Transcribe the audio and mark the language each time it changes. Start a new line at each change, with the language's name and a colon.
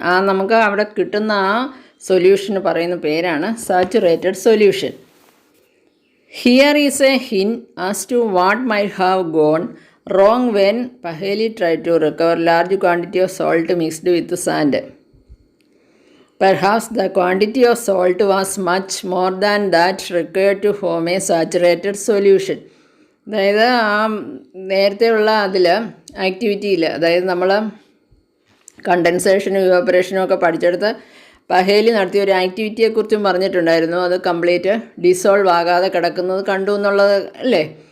Malayalam: നമുക്ക് അവിടെ കിട്ടുന്ന ആ സൊല്യൂഷന് പറയുന്ന പേരാണ് saturated solution.
English: Here is a hint as to what might have gone wrong when Paheli try to recover large quantity of salt mixed with sand. Perhaps the quantity of salt was much more than that required to form a saturated solution.
Malayalam: അതായത് ആ നേരത്തെയുള്ള അതിൽ ആക്ടിവിറ്റിയിൽ, അതായത് നമ്മൾ കണ്ടൻസേഷനും ഇവാപറേഷനും ഒക്കെ പഠിച്ചെടുത്ത് പഹേലി നടത്തിയ ഒരു ആക്ടിവിറ്റിയെക്കുറിച്ചും പറഞ്ഞിട്ടുണ്ടായിരുന്നു. അത് കംപ്ലീറ്റ് ഡിസോൾവ് ആകാതെ കിടക്കുന്നത് കണ്ടു എന്നുള്ളത് അല്ലേ.